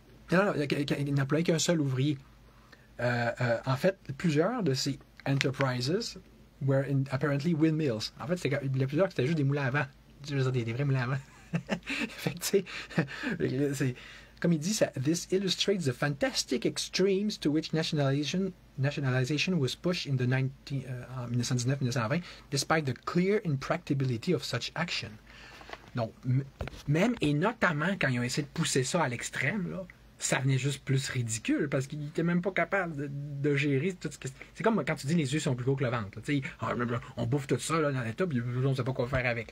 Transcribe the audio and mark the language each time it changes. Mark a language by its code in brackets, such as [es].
[fr] Ils n'employaient qu'un seul ouvrier. En fait, plusieurs de ces enterprises [en] were apparently windmills. [fr] En fait, il y a plusieurs qui étaient juste des moulins à vent. Je veux dire, des vrais moulins à vent. Fait que, c'est comme il dit, [en] this illustrates the fantastic extremes to which nationalization was pushed in the 1919-1920, despite the clear impracticability of such action. [fr] Donc, même et notamment quand ils ont essayé de pousser ça à l'extrême, là, ça venait juste plus ridicule parce qu'ils n'étaient même pas capables de gérer tout ce que. C'est comme quand tu dis les yeux sont plus gros que le ventre. On bouffe tout ça là, dans l'État, puis on ne sait pas quoi faire avec.